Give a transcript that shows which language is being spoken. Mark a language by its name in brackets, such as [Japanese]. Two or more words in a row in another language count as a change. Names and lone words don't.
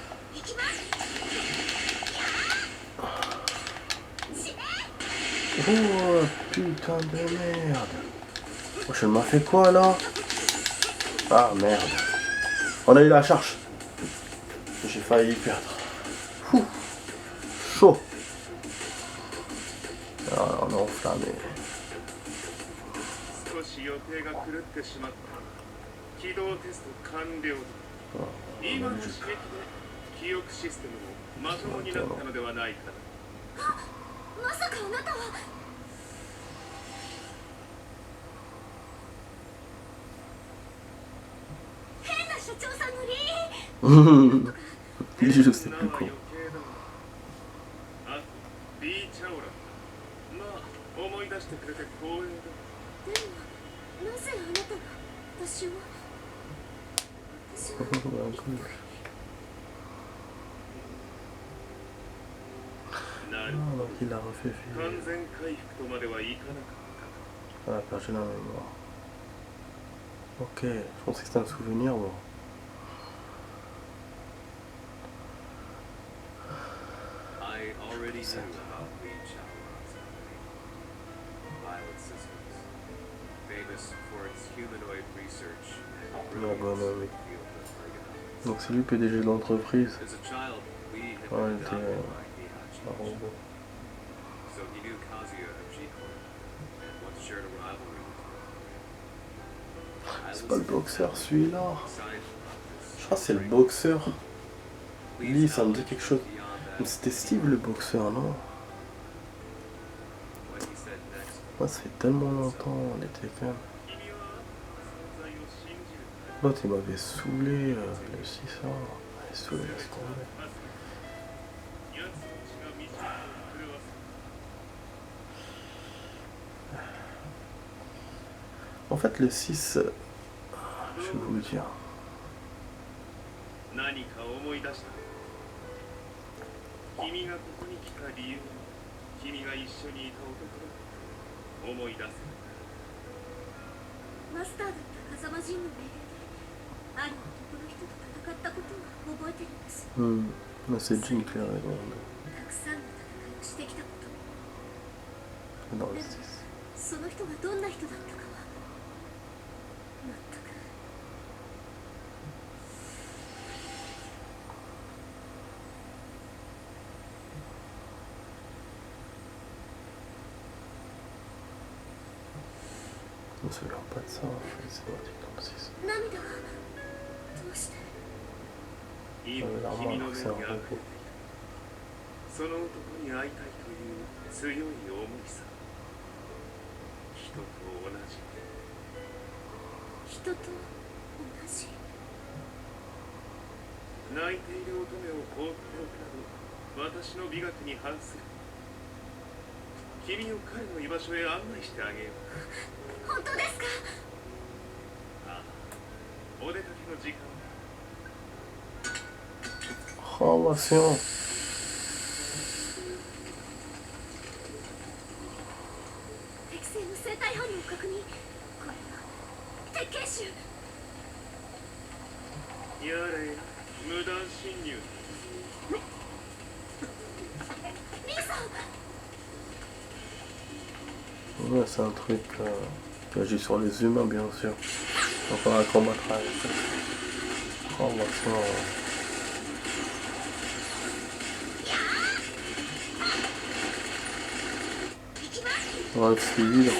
[French] Oh, putain de merde. Oh, je m'as fait quoi, là? Ah, merde. On a eu la charge. J'ai failli perdre. Ouh. Chaud. Alors, on a enflammé. [Japanese] 少し予定が狂ってしまった。起動テスト完了だ。今の刺激で記憶システムもまともになったのではないかな。まさかあなたは。変な社長さんのリー。 [French] Je sais plus quoi. [Japanese] あ、リー・チャオラ。まあ、思い出してくれて光栄だ。でもなぜあなたが私を。なる [French] Ah, donc il a refait [Japanese] 完 [French] vivre. [Japanese] 全回復とまではいかなかったか。 [French] Ah, perdu la mémoire. Ok, je pensais que c'était un souvenir, moi. [English] I already knew about Li Chaolong's company, Violet Systems, famous for its humanoid research and brilliance in the field of ergonomics. [French] Donc c'est lui PDG de l'entreprise. [English] As a child, Li had [French] Ouais, [English] been [French] il était [English] adopted by Heihachi [French] un [English] Mishima, [French] robot. [English] so he knew Kazuya of G-Corp and once shared a rivalry with her. [French] C'est pas le boxeur celui-là. Je crois que c'est le boxeur. Lee, ça me dit quelque chose. Mais c'était Steve le boxeur, non? Moi, ça fait tellement longtemps, on était quand même. [Japanese] 君は存在を信じる [French] L'autre, il m'avait saoulé, le 6 ans. Il saoulé, laisse tomber. [Japanese] はず奴の血が道を狂わせ [French] En fait, le 6, je vais vous dire. [Japanese] 何か思い出した君がここに来た理由君が一緒にいた男だ思い出せマスターだった風間陣の命令である男の人と戦ったことを覚えてるんです。 [French] Mais c'est Jin qui a raison. [Japanese] たくさんの戦いをしてきたこと [French] Dans le [Japanese] で [French] 6. [Japanese] もその人がどんな人だったかは全く。 [French] Je me souviens pas de ça, en fait, c'est moi qui dans le 6. [Japanese] 涙がどうして今 [French] La [Japanese] 君の [French] remarque, [Japanese] 目 [French] c'est un [Japanese] にあ [French] repos. [Japanese] その男に会いたいという強い思いさ人と同じ人と同じ。泣いている乙女を放っておくなど私の美学に反する君を彼の居場所へ案内してあげよう本当ですか？ああお出かけの時間 [French] Oh, bah, c'est bon. [Japanese] 適正の生体反応を確認。これは鉄拳臭。やれ無断侵入リーさん。 [French] Ouais, c'est un truc qui agit sur les humains, bien sûr. Donc on va combattre avec ça. Oh, bah, c'est bon. Ouais, c'est évident.